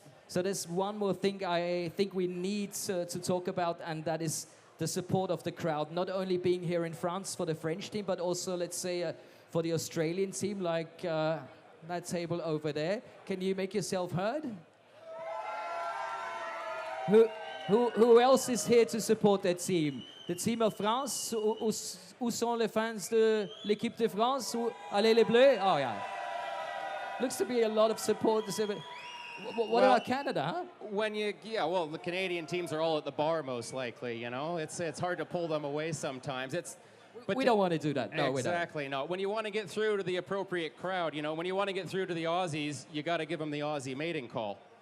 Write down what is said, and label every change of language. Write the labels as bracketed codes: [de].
[en] So there's one more thing I think we need to talk about, and that is the support of the crowd. Not only being here in France for the French team, but also, let's say, for the Australian team, like that table over there. Can you make yourself heard? Who else is here to support that team? The team of France? [fr] Où sont les fans de l'équipe de France? Allez les Bleus? [en] Oh, yeah. Looks to be a lot of support. What about Canada, huh? Well, the Canadian teams are all at the bar, most likely, you know? It's hard to pull them away sometimes. But we don't want to do that. No, exactly, no. When you want to get through to the appropriate crowd, you know, when you want to get through to the Aussies, you got to give them the Aussie mating call.